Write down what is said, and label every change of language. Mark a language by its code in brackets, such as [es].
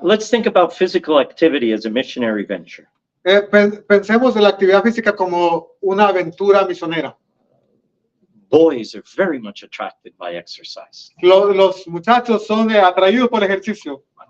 [en] let's think about physical activity as a missionary venture. [es] pensemos en la actividad física como una aventura misionera. [en] Boys are very much attracted by exercise. [es] Los muchachos son atraídos por el ejercicio.